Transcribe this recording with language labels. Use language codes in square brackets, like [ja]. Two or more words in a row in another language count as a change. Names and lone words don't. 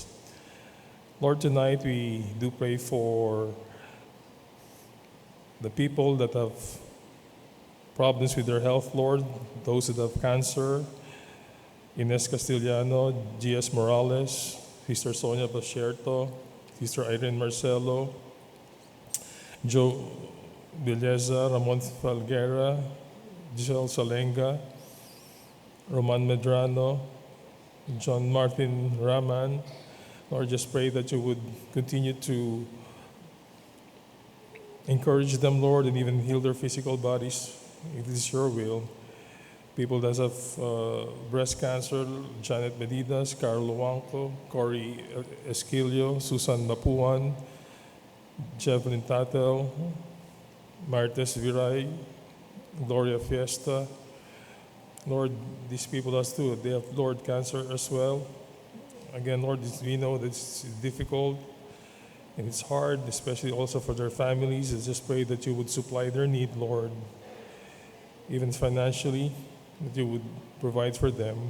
[en] Lord, tonight we do pray for the people that have problems with their health, Lord, those that have cancer, Ines Castellano, G.S. Morales, Sister Sonia Basherto, Sister Irene Marcelo, Joe Belleza, Ramon Falguera, Giselle Salenga, Roman Medrano, John Martin Raman. Lord, just pray that you would continue to encourage them, Lord, and even heal their physical bodies, if it is your will. People that have breast cancer, Janet Medidas, Carl Luanco, Cory Esquilio, Susan Mapuan, Jevelyn Tatel, Martes Viray, Gloria Fiesta. Lord, these people as too, they have, Lord, cancer as well. Again, Lord, we know that it's difficult and it's hard, especially also for their families. I just pray that you would supply their need, Lord, even financially, that you would provide for them.